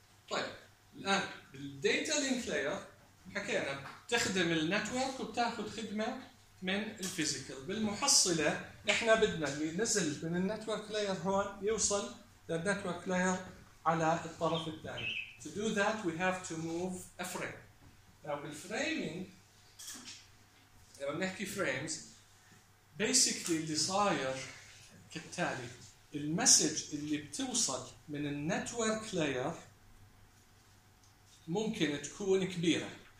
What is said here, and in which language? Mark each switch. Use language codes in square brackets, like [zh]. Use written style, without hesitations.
[ar] طيب الآن بالdata link layer حكينا تخدم النتورك وبتأخذ خدمة من الفيزيكال. بالمحصلة إحنا بدنا اللي نزل من النتورك layer هون يوصل للنتورك layer على الطرف الثاني. [en] To do that, we have to move a frame. Now, with framing, [ar] لما نحكي frames, [en] basically [ar] اللي صاير كالتالي: المسج اللي بتوصل من النتورك layer ممكن تكون كبيرة.